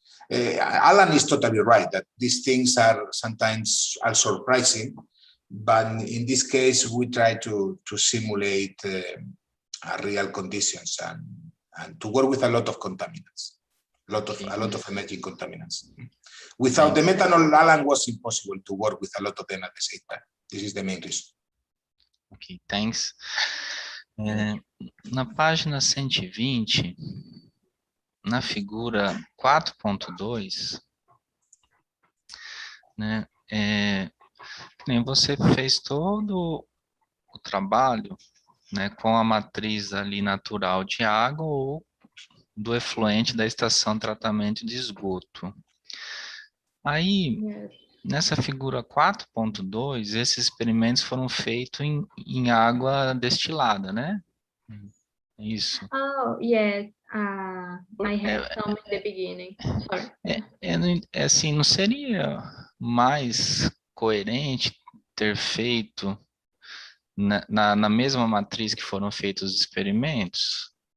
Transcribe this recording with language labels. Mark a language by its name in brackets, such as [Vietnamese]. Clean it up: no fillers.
[English] Alan is totally right that these things are sometimes surprising, but in this case, we try to simulate real conditions and to work with a lot of contaminants, a lot of emerging contaminants. Without the methanol, Alan was impossible to work with a lot of them at the same time. This is the main reason. Ok, thanks. [Portuguese] Na página 120, na figura 4.2, né, nem você fez todo o trabalho, né, com a matriz ali natural de água ou do efluente da estação de tratamento de esgoto. Aí, nessa figura 4.2, esses experimentos foram feitos em água destilada, né? Isso. [English] Oh, yes. I had some in the beginning. Sorry. [Portuguese] Assim, não seria mais coerente ter feito na mesma matriz que foram feitos os experimentos?